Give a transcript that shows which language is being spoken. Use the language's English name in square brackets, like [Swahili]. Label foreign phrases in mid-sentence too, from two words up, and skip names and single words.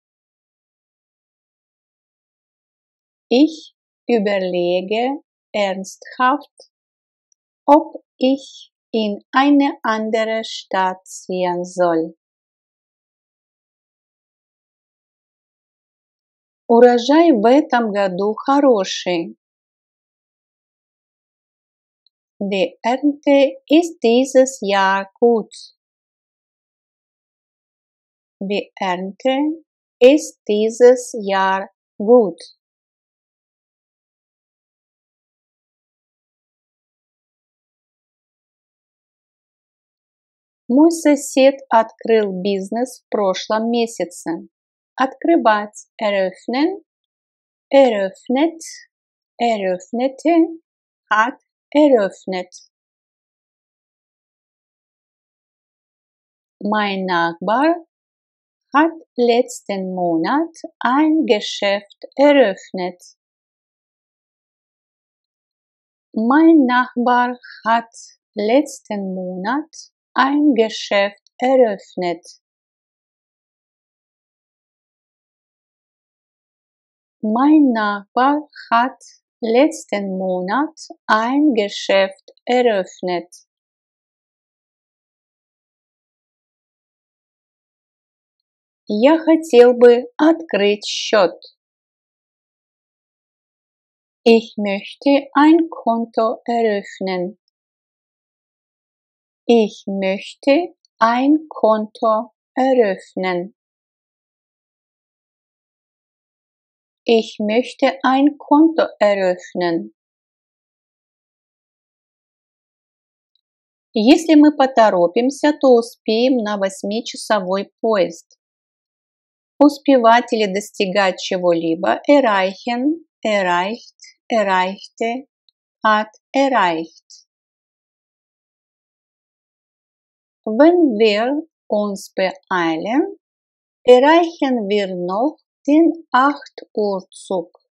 [German] Ich überlege ernsthaft, ob ich in eine andere Stadt ziehen soll. [Russian] Урожай в этом году хороший. [German] Die Ernte ist dieses Jahr gut. Die Ernte ist dieses Jahr gut. [Russian] Мой сосед открыл бизнес в прошлом месяце. [German] Открывать eröffnen, eröffnet, eröffnete, hat eröffnet. Mein Nachbar hat letzten Monat ein Geschäft eröffnet. Mein Nachbar hat letzten Monat ein Geschäft eröffnet. Mein Nachbar hat letzten Monat ein Geschäft eröffnet. [Russian] Я хотел бы открыть счет. [German] Ich möchte ein Konto eröffnen. Ich möchte ein Konto eröffnen. Ich möchte ein Konto eröffnen. [Russian] Если мы поторопимся, то успеем на 8-часовой поезд. Успевать или достигать чего-либо [German] erreichen, erreicht, erreichte, hat erreicht. Wenn wir uns beeilen, erreichen wir noch den 8 Uhr Zug.